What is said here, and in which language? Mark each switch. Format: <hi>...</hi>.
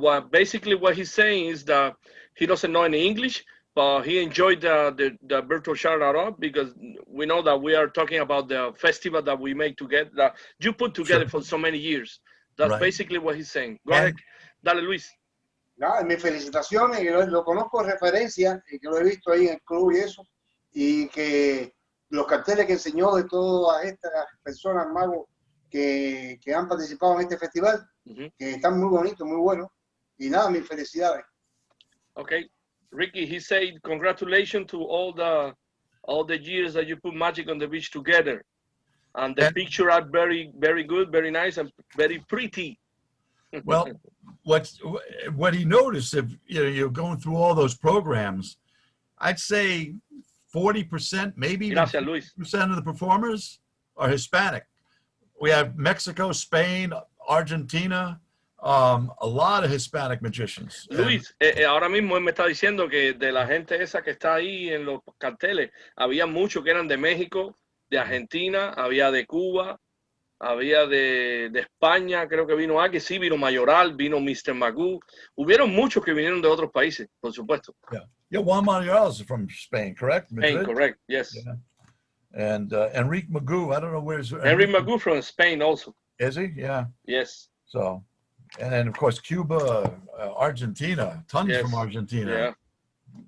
<en>Basically what he's saying is that he doesn't know any English, but he enjoyed the virtual charla because we know that we are talking about the festival that we make together, that you put together for so many years. That's basically what he's saying. Go ahead, dale, Luis.</en> <es>Mis felicitaciones, yo lo conozco de referencia y que lo he visto ahí en el club y eso, y que los carteles que enseñó de todas estas personas, magos, que han participado en este festival, que están muy bonitos, muy buenos, y nada, mis felicidades.</es> <en>Okay, Ricky, he said congratulations to all the years that you put Magic on the Beach together, and the pictures are very, very good, very nice, and very pretty. Well, what he noticed, if you're going through all those programs, I'd say 40%, maybe even 50% of the performers are Hispanic. we have Mexico, Spain, Argentina, a lot of Hispanic magicians.</en> <es>Luis, ahora mismo él me está diciendo que de la gente esa que está ahí en los carteles, había muchos que eran de México, de Argentina, había de Cuba, había de España, creo que vino aquí, sí, vino Mayoral, vino Mr. Magoo. Hubieron muchos que vinieron de otros países, por supuesto.</es> <en>Yeah, Juan Mayoral is from Spain, correct? Spain, correct, yes. Yeah. And Enrique Magoo, I don't know where's Enrique Magoo from Spain also. Is he? Yeah. Yes. So, and then of course Cuba, Argentina, tons from Argentina. Yeah.</en>